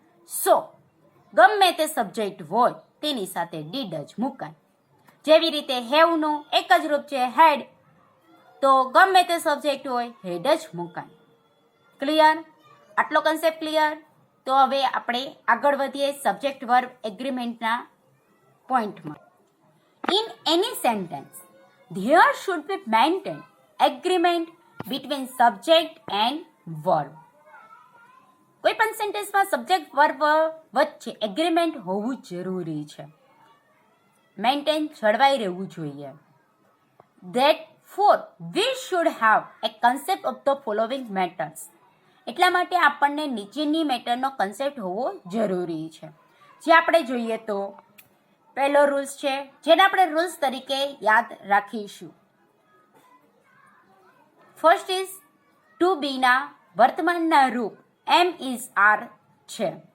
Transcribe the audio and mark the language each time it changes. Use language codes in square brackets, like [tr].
[gu] સો ગમે તે સબ્જેક્ટ હોય તેની સાથે ડીડ જ મુકાય. જેવી રીતે હેવનું એક જ રૂપ છે હેડ, તો ગમે તે સબ્જેક્ટ હોય હેડ જ મુકાય. ક્લિયર? આટલો કન્સેપ્ટ ક્લિયર? તો હવે આપણે આગળ વધીએ subject verb એગ્રીમેન્ટના પોઈન્ટમાં. [en] In any sentence there should be maintained agreement between subject and verb. [gu] કોઈ પણ સેન્ટેન્સમાં સબ્જેક્ટ વર્બ વચ્ચે એગ્રીમેન્ટ હોવું જરૂરી છે. મેન્ટેન જળવાઈ રહેવું જોઈએ. [en] Therefore we should have a concept of the following matters. [gu] એટલા માટે આપણને નીચેની મેટરનો કન્સેપ્ટ હોવો જરૂરી છે. જે આપણે જોઈએ તો પહેલો રૂલ્સ છે જેને આપણે રૂલ્સ તરીકે યાદ રાખીશું. ફર્સ્ટ ઇઝ ટુ બીના વર્તમાનના રૂપ એમ ઇઝ આર છે.